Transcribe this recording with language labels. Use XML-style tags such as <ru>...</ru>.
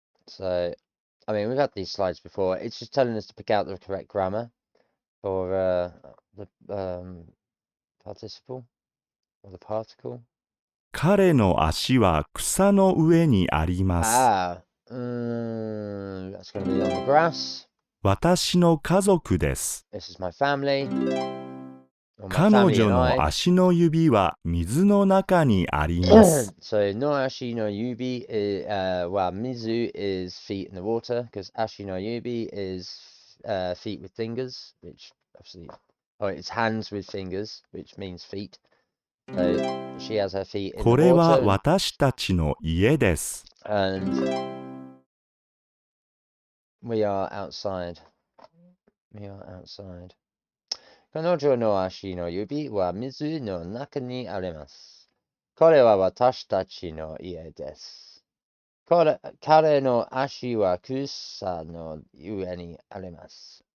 <en>So, I mean, we've had these slides before. It's just telling us to pick out the correct grammar for the participle or the particle.</en> <ja>彼の足は草の上にあります。</ja> <en>That's going to be on the grass.</en> <ja>私の家族です。</ja> <en>This is my family.</en> <ja>彼女の足の指は水の中にあります。</ja> <en>So, no ashi no yubi, mizu is feet in the water, because ashi no yubi is feet with fingers, which obviously, it's hands with fingers, which means feet. So, she has her feet in the water.</en> <ja>これは私たちの家です。</ja> <en>And we are outside. We are outside.</en> <ja>彼女の足の指は水の中にあります。これは私たちの家です。彼の足は草の上にあります。</ja>